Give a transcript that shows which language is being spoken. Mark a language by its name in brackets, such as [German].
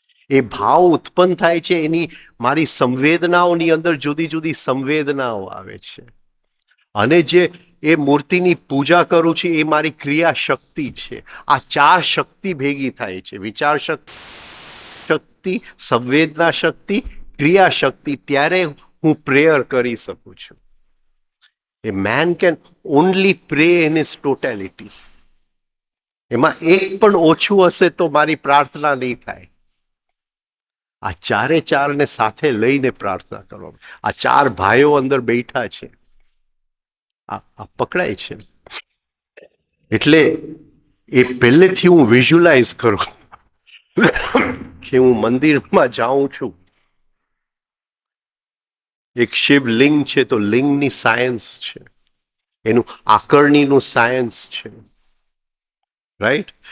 [Gujarati] એ ભાવ ઉત્પન્ન થાય છે, એની મારી સંવેદનાઓની અંદર જુદી જુદી સંવેદનાઓ આવે છે. અને જે એ મૂર્તિની પૂજા કરું છું એ મારી ક્રિયા શક્તિ છે. આ ચાર શક્તિ ભેગી થાય છે, વિચાર શક્તિ, સંવેદના શક્તિ, ક્રિયા શક્તિ. ત્યારે હું પ્રેયર કરી શકું છું. [English] A man can only pray in his totality. [Gujarati] એમાં એક પણ ઓછું હશે તો મારી પ્રાર્થના નહીં થાય. આ ચારે ચારને સાથે લઈને પ્રાર્થના કરો. આ ચાર ભાઈઓ અંદર બેઠા છે, આ પકડાય છે. એટલે એ પહેલેથી હું વિઝ્યુલાઇઝ કરું કે હું મંદિરમાં જાઉં છું, એક શિવલિંગ છે તો લિંગની સાયન્સ છે, એનું આકરણીનું સાયન્સ છે, રાઈટ?